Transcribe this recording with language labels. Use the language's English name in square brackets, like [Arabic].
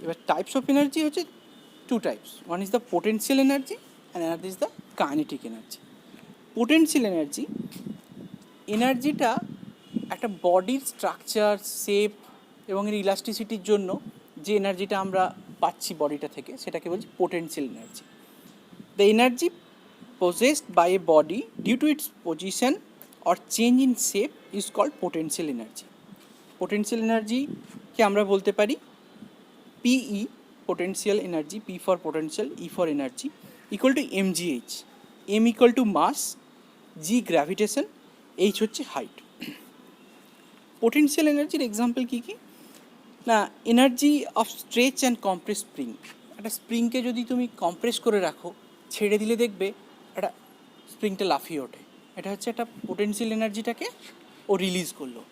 [English] এবার types of energy হচ্ছে 2 types, one is the potential energy and another is the kinetic energy. [Bangla] Potential energy, এনার্জিটা একটা বডির structure, shape এবং এর ইলাস্টিসিটির জন্য যে এনার্জিটা আমরা পাচ্ছি বডিটা থেকে সেটাকে বলছি potential energy. [English] The energy possessed by a body due to its position or change in shape is called potential energy. Potential energy [Bangla] কে আমরা বলতে পারি [English] PE, potential energy, P for potential, E for energy, equal to mgh. M equal to mass, G gravitation, H হচ্ছে height. Potential energy example [Bangla] কী কী না, [English] Energy of stretch and compress spring. [Bangla] একটা স্প্রিংকে যদি তুমি compress করে রাখো, ছেড়ে দিলে দেখবে একটা স্প্রিংটা লাফিয়ে ওঠে, এটা হচ্ছে একটা পোটেনশিয়াল এনার্জিটাকে ও রিলিজ করলো।